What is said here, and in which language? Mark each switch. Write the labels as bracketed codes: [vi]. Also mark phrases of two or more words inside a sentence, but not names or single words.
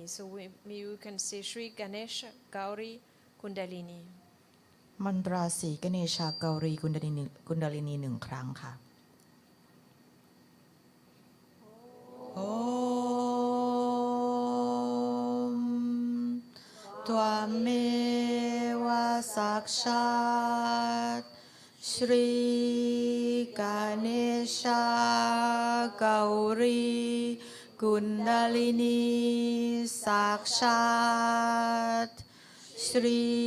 [en] So you can say Sri Ganesha Gauri Kundalini. [th] มันตราศรีกเนชาเกาลีกุณดลินี1 ครั้งค่ะ [sa] त्वमेव साक्षात् श्रीगणेशा गौरी कुण्डलिनी साक्षात् श्री